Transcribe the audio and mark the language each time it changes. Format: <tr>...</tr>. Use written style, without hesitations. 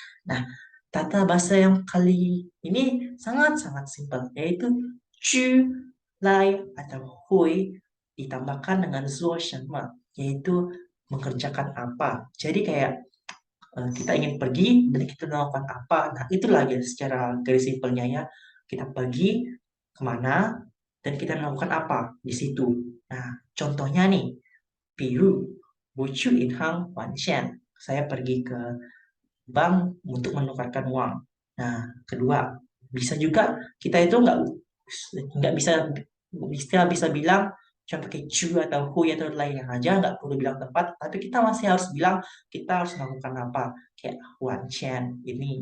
<id>Nah, tata bahasa yang kali ini sangat-sangat simpel, yaitu Ju, Lai, atau Hui ditambahkan dengan Zuo Shenme, yaitu mengerjakan apa. Jadi kayak kita ingin pergi dan kita melakukan apa. Nah, itulah ya secara garis simpelnya ya. Kita pergi kemana dan kita melakukan apa di situ. Nah, contohnya nih,</id> <zh>比如我去银行还钱.</zh> <id>Saya pergi ke bank untuk menukarkan uang. Nah, kedua, bisa juga kita itu nggak bisa bisa bisa bilang cuma pakai cu atau hu atau lainnya aja, nggak perlu bilang tempat, tapi kita masih harus bilang kita harus melakukan apa, kayak Wan Chen ini.</id>